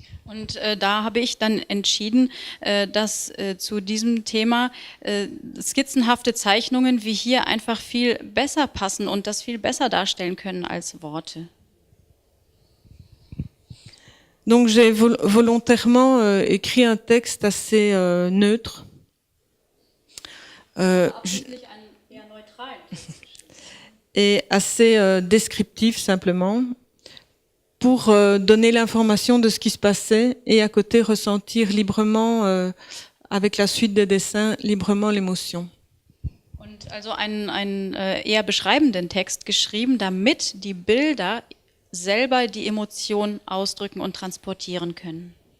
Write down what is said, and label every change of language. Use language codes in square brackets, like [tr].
[de] Und da habe ich dann entschieden, dass zu diesem Thema skizzenhafte Zeichnungen wie hier einfach viel besser passen und das viel besser darstellen können als Worte. [fr] Donc j'ai volontairement écrit un texte assez neutre. Et assez descriptif simplement, pour donner l'information de ce qui se passait et à côté ressentir librement, avec la suite des dessins, librement l'émotion. [de] Und also einen eher beschreibenden Text geschrieben, damit die Bilder selber die Emotion ausdrücken und transportieren können.